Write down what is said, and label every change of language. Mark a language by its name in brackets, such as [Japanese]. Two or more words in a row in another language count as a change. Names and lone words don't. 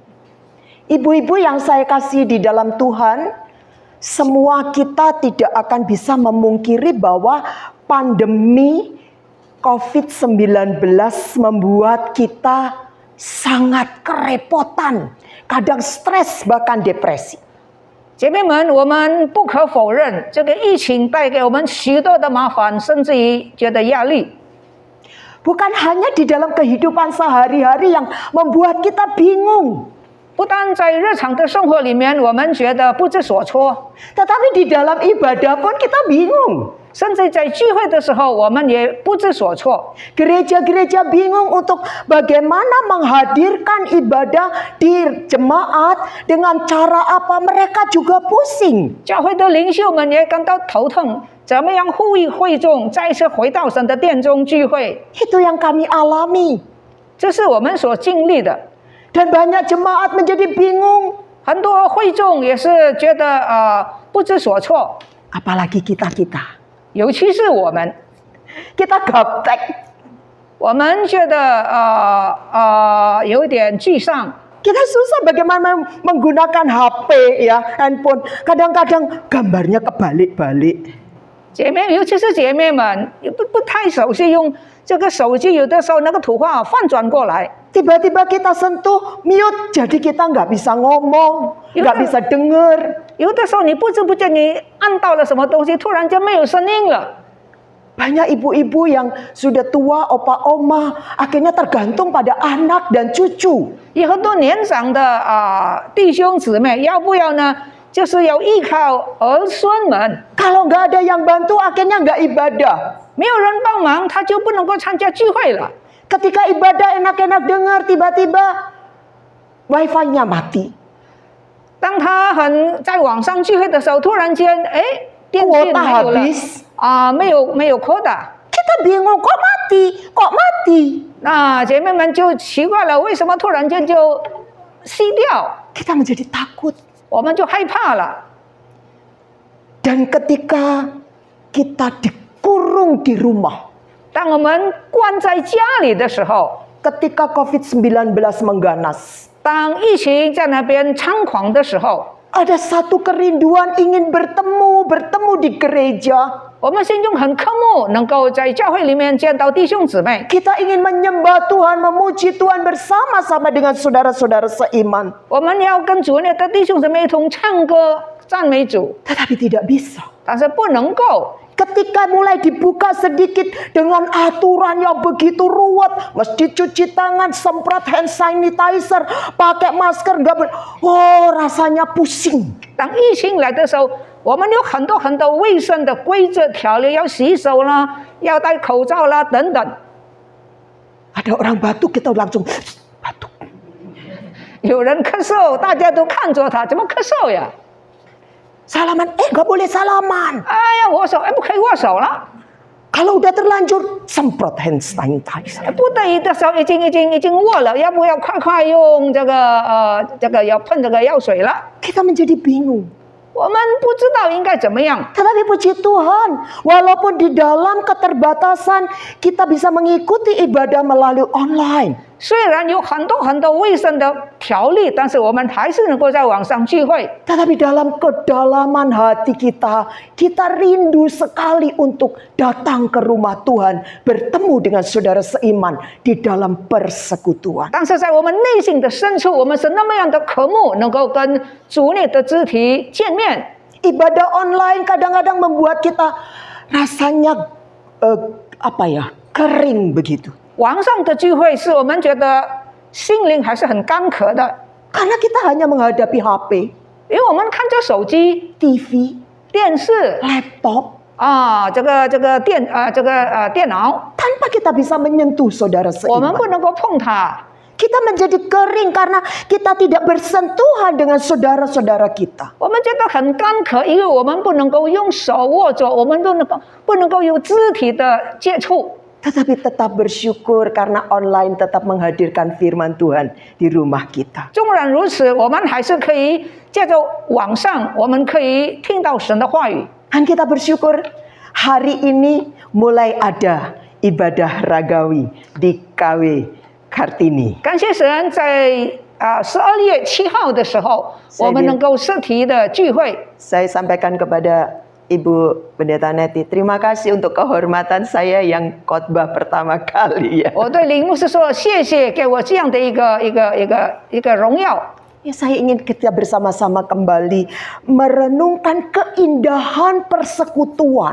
[Indonesian] Ibu-ibu yang saya kasih di dalam Tuhan, semua kita tidak akan bisa memungkiri bahwa pandemi COVID-19 membuat kita sangat kerepotan, kadang stres bahkan depresi. [Chinese] 姐妹们，我们不可否认，这个疫情带给我们许多的麻烦，甚至于觉得压力。 [Indonesian] Bukan hanya di dalam kehidupan sehari-hari yang membuat kita bingung, [Chinese] 不但在日常的生活里面，我们觉得不知所措， [Indonesian] tetapi di dalam ibadah pun kita bingung. [Chinese] 甚至在聚会的时候，我们也不知所措。 [Indonesian] Gereja-gereja bingung untuk bagaimana menghadirkan ibadah di jemaat, dengan cara apa, mereka juga pusing. [Chinese] 教会的领袖们也感到头疼，怎么样呼吁会众再次回到神的殿中聚会？ [Indonesian] Itu yang kami alami. [Chinese] 这是我们所经历的。 [Indonesian] Dan banyak jemaat menjadi bingung. [Chinese] 很多会众也是觉得不知所措， [Indonesian] Apalagi kita-kita. [Chinese] 尤其是我们， [Indonesian] Kita gaptek. [Chinese] 我们觉得有一点沮丧。 [Indonesian] Kita susah bagaimana menggunakan HP ya, handphone. Kadang-kadang gambarnya kebalik-balik. [Chinese] 姐妹，尤其是姐妹们，不太熟悉用这个手机，有的时候那个图画翻转过来。 [Indonesian] Tiba-tiba kita sentuh mute, jadi kita nggak bisa ngomong, nggak Iya. bisa dengar. [Chinese] 有的时候你不知不觉你按到了什么东西，突然间没有声音了。 [Indonesian] Banyak ibu-ibu yang sudah tua, opa oma, akhirnya tergantung pada anak dan cucu. [Chinese] 有很多年长的弟兄姊妹，要不要呢？就是要依靠儿孙们。 [Indonesian] Kalau nggak ada yang bantu, akhirnya nggak ibadah. [Chinese] 没有人帮忙，他就不能够参加聚会了。 [Indonesian] Ketika ibadah enak-enak dengar, tiba-tiba wifi-nya mati. [Chinese] 当他在网上聚会的时候，突然间，哎，电信没有 [Indonesian] Kuota [Chinese] 了 [Indonesian] habis. [Chinese] 啊，没有 quota。 [Indonesian] Kita bingung, kok mati? Kok mati? [Chinese] 那姐妹们就奇怪了，为什么突然间就熄掉？ [Indonesian] Kita menjadi takut. [Chinese] 我们就害怕了。 [Indonesian] Dan ketika kita dikurung di rumah, [Chinese] 当我们关在家里的时候， [Indonesian] ketika COVID-19 mengganas, [Chinese] 当疫情在那边猖狂的时候， [Indonesian] ada satu kerinduan ingin bertemu di gereja. [Chinese] 我们心中很渴慕能够在教会里面见到弟兄姊妹。 [Indonesian] Kita ingin menyembah Tuhan, memuji Tuhan bersama-sama dengan saudara-saudara seiman. [Chinese] 我们要跟主内的弟兄姊妹一同唱歌赞美主， [Indonesian] Tetapi tidak bisa. [Chinese] 但是不能够。 [Indonesian] Ketika mulai dibuka sedikit dengan aturan yang begitu ruwet, mesti cuci tangan, semprot [English] hand sanitizer, [Indonesian] pakai masker, rasanya pusing. [Chinese] 当疫情来的时候，我们有很多卫生的规则条例，要洗手啦，要戴口罩啦等等。 [Indonesian] Ada orang batuk, kita langsung batuk. [Chinese] 有人咳嗽，大家都看着他，怎么咳嗽呀？ [Indonesian] Salaman, nggak boleh salaman. [Chinese] 哎呀，握手，哎，不可以握手了。 [Indonesian] Kalau udah terlanjur, semprot [English] hand sanitizer. [Chinese] 不得已的时候已经握了，要不要快用这个要喷这个药水了？ [Indonesian] Kita menjadi bingung. [Chinese] 我们不知道应该怎么样。 [Indonesian] Tetapi puji Tuhan, walaupun di dalam keterbatasan, kita bisa mengikuti ibadah melalui online. [Chinese] 虽然有很多卫生的条例，但是我们还是能够在网上聚会。 [Indonesian] Tetapi dalam kedalaman hati kita, kita rindu sekali untuk datang ke rumah Tuhan, bertemu dengan saudara seiman di dalam persekutuan. [Chinese] 但是在我们内心的深处，我们是那么样的渴慕，能够跟主内的肢体见面。 [Indonesian] Ibadah online kadang-kadang membuat kita rasanya kering begitu. [Chinese] 网上的聚会使我们觉得心灵还是很干渴的， [Indonesian] Karena kita hanya menghadapi HP, [Chinese] 因为我们看着手机、 [Indonesian] TV, [Chinese] 电视 [Indonesian] laptop, [Chinese] 啊，这个电脑， [Indonesian] tanpa kita bisa menyentuh saudara [Chinese] 我们 [Indonesian] seiman. [Chinese] 不能够碰它。 [Indonesian] Kita menjadi kering karena kita tidak bersentuhan dengan saudara-saudara kita. [Chinese] 我们觉得很干渴，因为我们不能够用手握着，我们不能够有肢体的接触。 [Indonesian] Tetapi tetap bersyukur karena online tetap menghadirkan firman Tuhan di rumah kita. [Chinese] 纵然如此，我们还是可以借着网上，我们可以听到神的话语。 [Indonesian] Dan kita bersyukur hari ini mulai ada ibadah ragawi di KW Kartini. [Chinese] 感谢神，在12月7号的时候，我们能够实体的聚会。 [Indonesian] Saya sampaikan kepada Ibu Pendeta Neti, terima kasih untuk kehormatan saya yang khotbah pertama kali ya. [Chinese] 我对林牧师说，谢谢给我这样的一个荣耀。 [Indonesian] Ya, saya ingin kita bersama-sama kembali merenungkan keindahan persekutuan.